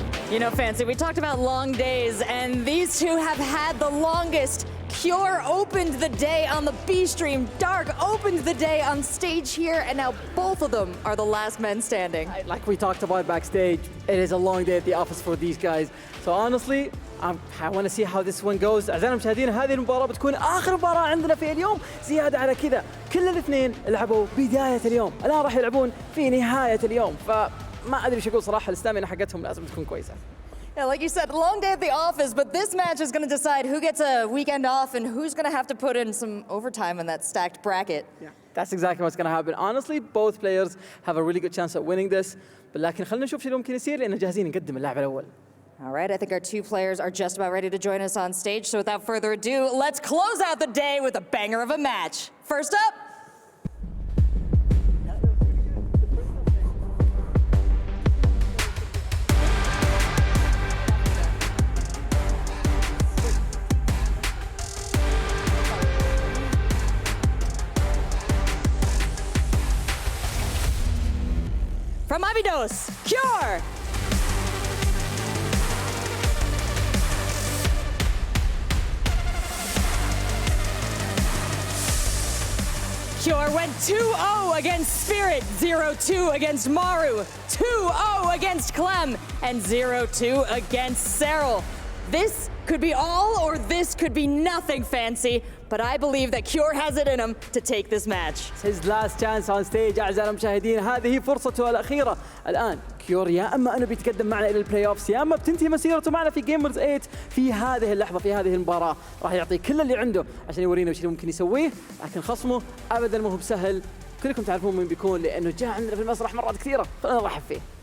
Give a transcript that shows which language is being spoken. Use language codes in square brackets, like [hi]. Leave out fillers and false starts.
[en] You know, Fancy, we talked about long days, and these two have had the longest. Cure opened the day on the B stream, Dark opened the day on stage here, and now both of them are the last men standing. Like we talked about backstage, it is a long day at the office for these guys. So honestly, I want to see how this one goes. [ar] أعزائنا المشاهدين، هذه المباراة بتكون آخر مباراة عندنا في اليوم. زيادة على كذا، كل الاثنين لعبوا بداية اليوم، الآن راح يلعبون في نهاية اليوم. ما أدري إيش أقول صراحة، الاستامينا حقتهم لازم تكون كويسة. [en] Yeah, like you said, long day at the office, but this match is going to decide who gets a weekend off and who's going to have to put in some overtime in that stacked bracket. Yeah, that's exactly what's going to happen. Honestly, both players have a really good chance at winning this. [ar] لكن خلينا نشوف شو ممكن يصير لأننا جاهزين نقدم اللاعب الأول. [en] All right, I think our 2 players are just about ready to join us on stage. So without further ado, let's close out the day with a banger of a match. First up, from Abydos, Cure! Cure went 2-0 against Spirit, 0-2 against Maru, 2-0 against Clem, and 0-2 against Serral. This could be all or this could be nothing, Fancy, but I believe that Cure has it in him to take this match. It's his last chance on stage [ar] أعزائنا المشاهدين. هذه فرصته الأخيرة. الآن كيور يا أما أنه بيتقدم معنا إلى البلاي أوفس يا أما بتنتهي مسيرته معنا في جيمرز 8 في هذه اللحظة في هذه المباراة. راح يعطي كل اللي عنده عشان يورينا وش اللي ممكن يسويه، لكن خصمه أبدا ما هو بسهل. كلكم تعرفون مين بيكون لأنه جاء عندنا في المسرح مرات كثيرة. خلينا نرحب فيه.